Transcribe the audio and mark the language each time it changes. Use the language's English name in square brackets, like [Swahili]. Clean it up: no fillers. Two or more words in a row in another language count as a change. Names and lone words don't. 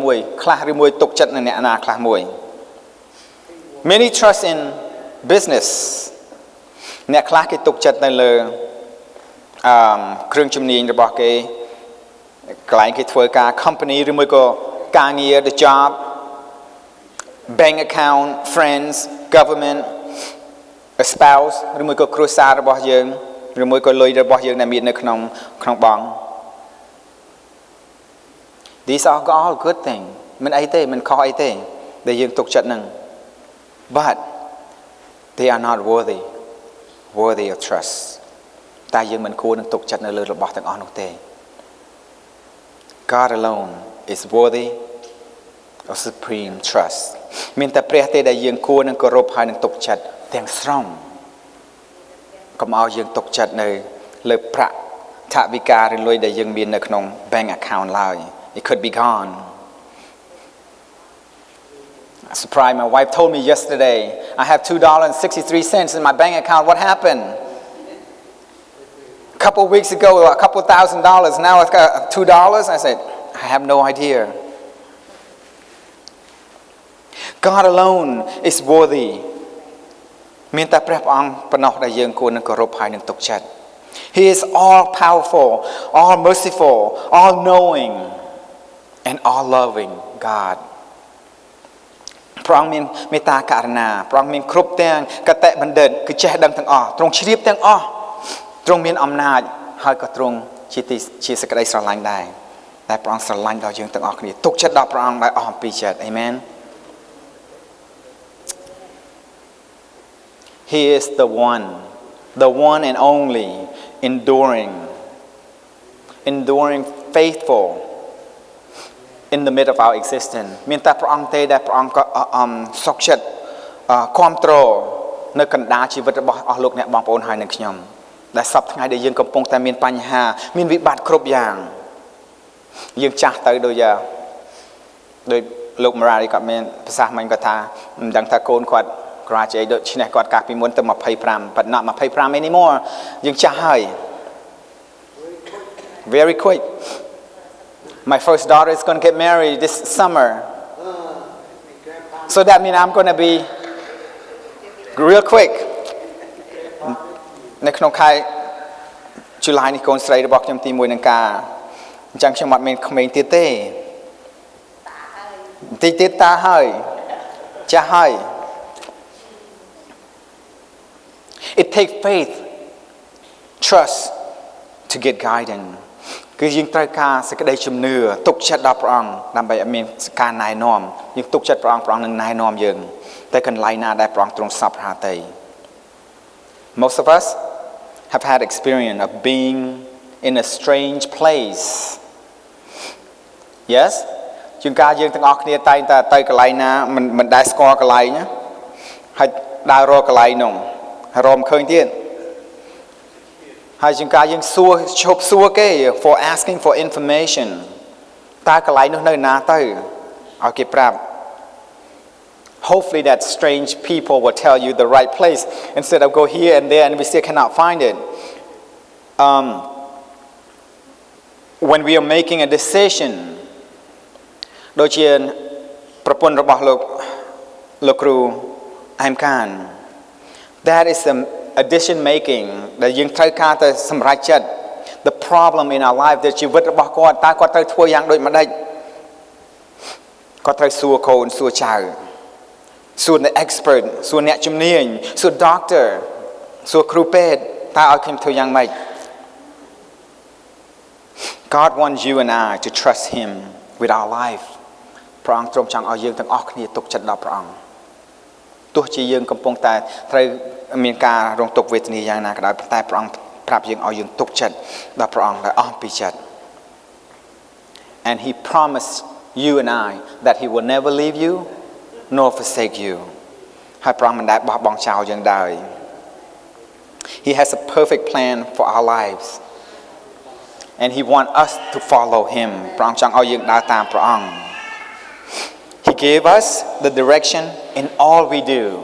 [Khmer] មួយខ្លះឬមួយទុកចិត្តនៅអ្នកណាខ្លះមួយ [English] Many trust in business [Khmer] អ្នកខ្លះគេទុកចិត្តនៅលើគ្រឿងជំនាញរបស់គេកន្លែងគេធ្វើការ company ឬមួយក៏ការងារ [English] the job bank account friends government a spouse [Khmer] ឬមួយក៏គ្រួសាររបស់យើងឬមួយក៏លុយរបស់យើងដែលមាននៅក្នុងបង់ [English] These are all good thing [Khmer] មិនអីទេមិនខុសអីទេដែលយើងទុកចិត្តនឹង [English] But they are not worthy of trust [Khmer] តែយើងមិនគួរនឹងទុកចិត្តនៅលើរបស់ទាំងអស់នោះទេ [English] God alone is worthy of supreme trust [Khmer] មានតែព្រះទេដែលយើងគួរនឹងគោរពហើយនឹងទុកចិត្តទាំងស្រុងកុំឲ្យយើងទុកចិត្តនៅលើប្រាក់ថវិកាឬលុយដែលយើងមាននៅក្នុង [English] bank account [Khmer] ឡើយ [English] It could be gone. Surprise! My wife told me yesterday I have $2.63 in my bank account. What happened? A couple of weeks ago, a couple $1,000. Now it's got $2. I said, I have no idea. God alone is worthy. [Khmer] មានតែព្រះអង្គប៉ុណ្ណោះដែលយើងគួរនឹងគោរពហើយនឹងទុកចិត្ត [English] He is all powerful, all merciful, all knowing, and all loving God. [Khmer] ព្រះអង្គមានមេត្តាករុណាព្រះអង្គមានគ្រប់ទាំងកតេបណ្ឌិតគឺចេះដឹងទាំងអស់ទ្រង់ជ្រាបទាំងអស់ទ្រង់មានអំណាចហើយក៏ទ្រង់ជាសេចក្តីស្រឡាញ់ដែរតែព្រះអង្គស្រឡាញ់ដល់យើងទាំងអស់គ្នាទុកចិត្តដល់ព្រះអង្គដោយអស់អំពីចិត្ត Amen. [English] He is the one and only enduring faithful in the midst of our existence [Khmer] មានតែព្រះអង្គទេដែលព្រះអង្គក៏សុខចិត្តគ្រប់គ្រងនៅកណ្ដាលជីវិតរបស់អស់លោកអ្នកបងប្អូនហើយនឹងខ្ញុំដែលសពថ្ងៃដែលយើងកំពុងតែមានបញ្ហាមានវិបត្តិគ្រប់យ៉ាងយើងចាស់ទៅដូច លោក Murray គាត់មានប្រសាសន៍មិញគាត់ថាមិនដឹងថាកូនគាត់ graduate ដូចនេះគាត់កាលពីមុនទៅ25 [English] but not 25 anymore [Khmer] យើងចាស់ហើយ [English] very quick My first daughter is going to get married this summer so that means I'm going to be real quick [Khmer] នៅក្នុងខែ July នេះកូនស្រីរបស់ខ្ញុំទី1នឹងការអញ្ចឹងខ្ញុំអត់មានក្មេងទៀតទេតិចទៀតតាហើយចាស់ហើយ [English] It takes faith trust to get guidance [Khmer] គឺយើងត្រូវការសេចក្តីជំនឿទុកចិត្តដល់ព្រះអង្គដើម្បីឲ្យមានការណែនាំយើងទុកចិត្តព្រះអង្គនឹងណែនាំយើងទៅកន្លែងណាដែលព្រះអង្គទ្រង់សពហាតី [English] Most of us have had experience of being in a strange place [Khmer] Yes ជួនកាលយើងទាំងអស់គ្នាតែងតែទៅកន្លែងណាមិនដែលស្គាល់កន្លែងហើយដើររកកន្លែងនោះហើយរកឃើញទៀត ហើយជួនកាលយើងឈប់សួរគេ [English] for asking for information [Khmer] តើកន្លែងនោះនៅណាទៅឲ្យគេប្រាប់ [English] Hopefully that strange people will tell you the right place instead of go here and there and we still cannot find it when we are making a decision [Khmer] ដូចជាប្រពន្ធរបស់លោកគ្រូអែមកាន [English] That is a decision making [Khmer] ដែលយើងត្រូវការទៅសម្រេចចិត្ត [English] The problem in our life [Khmer] ដែលជីវិតរបស់គាត់តើគាត់ត្រូវធ្វើយ៉ាងដូចម្ដេច គាត់ត្រូវសួរកូនសួរចៅសួរអ្នក expert សួរអ្នកជំនាញសួរ doctor សួរគ្រូពេទ្យតើឲ្យខ្ញុំធ្វើយ៉ាងម៉េច [English] God wants you and I to trust him with our life [Khmer] ព្រះអង្គទ្រង់ចង់ឲ្យយើងទាំងអស់គ្នាទុកចិត្តដល់ព្រះអង្គទោះជាយើងកំពុងតែត្រូវមានការ [English] រងទុក្ខវេទនាយ៉ាងណាក៏ដោយតែព្រះអង្គប្រាប់យើងឲ្យយើងទុកចិត្តដល់ព្រះអង្គដោយអស់ពីចិត្ត And he promised you and I that he will never leave you nor forsake you [Khmer] ហើយព្រះអង្គមិនដែលបោះបង់ចោលយើងឡើយ [English] He has a perfect plan for our lives and he wants us to follow him [Khmer] ព្រះអង្គចង់ឲ្យយើងដើរតាមព្រះអង្គ [English] He gave us the direction in all we do